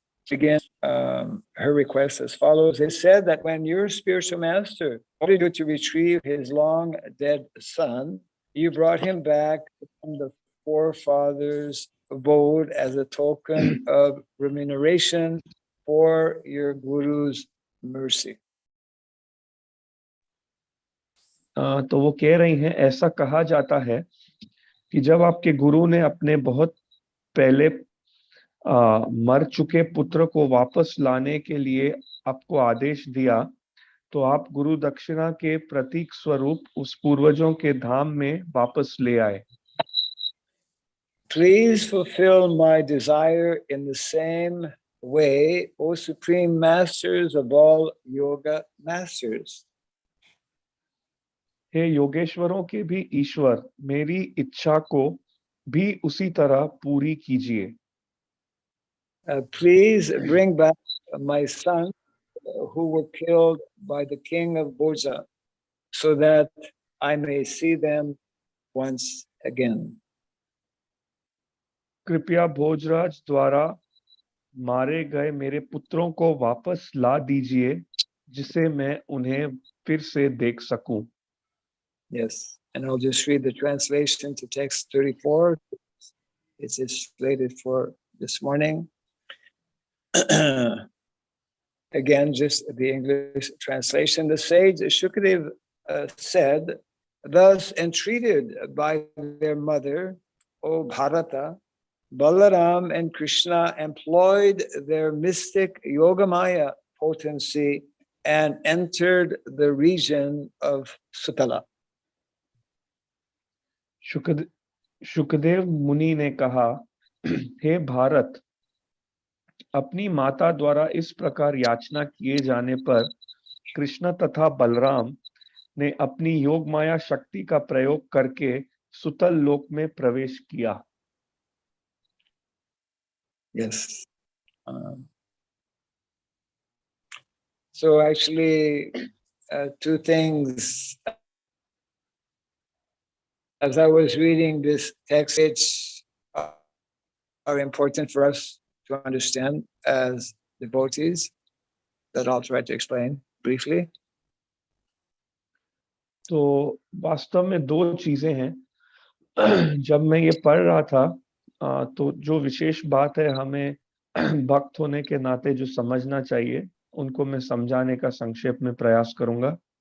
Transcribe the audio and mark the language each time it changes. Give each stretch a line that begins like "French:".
English: Again, her request as follows. It said that when your spiritual master wanted you to retrieve his long dead son, you brought him back from the forefathers' abode as a token of remuneration for your guru's mercy.
Hindi: तो वो कह रही हैं, ऐसा कहा जाता है कि जब आपके गुरु ने अपने बहुत पहले मर चुके पुत्र को वापस लाने के लिए आपको आदेश दिया, तो आप गुरु दक्षिणा के प्रतीक स्वरूप उस पूर्वजों के धाम में वापस ले आए.
English: Please fulfill my desire in the same way, O Supreme Masters of all yoga masters.
Hindi: हे योगेश्वरों के भी ईश्वर, मेरी इच्छा को भी उसी तरह पूरी कीजिए.
English: Please bring back my sons who were killed by the king of Bhoja, so that I may see them once again.
Hindi: कृपया भोजराज द्वारा मारे गए मेरे पुत्रों को वापस ला दीजिए, जिसे मैं उन्हें फिर से देख सकूं.
English: Yes, and I'll just read the translation to text 34. It's slated for this morning. Again, just the English translation. The sage Shukadev said, thus entreated by their mother, O Bharata, Balaram and Krishna employed their mystic Yogamaya potency and entered the region of Sutala.
Hindi: Shukdev मुनि ने कहा, हे भारत, अपनी माता द्वारा इस प्रकार याचना किए जाने पर कृष्ण तथा बलराम ने अपनी योग माया शक्ति का प्रयोग करके सुतल लोक में प्रवेश किया.
English: Yes. So actually, two things. As I was reading this text, which are important for us to understand as devotees, that I'll try to explain briefly.
Hindi: तो वास्तव में दो चीजें हैं. जब मैं ये पढ़ रहा था तो जो विशेष बात है हमें भक्त होने के नाते जो समझना चाहिए उनको मैं समझाने का संक्षेप में प्रयास करूंगा.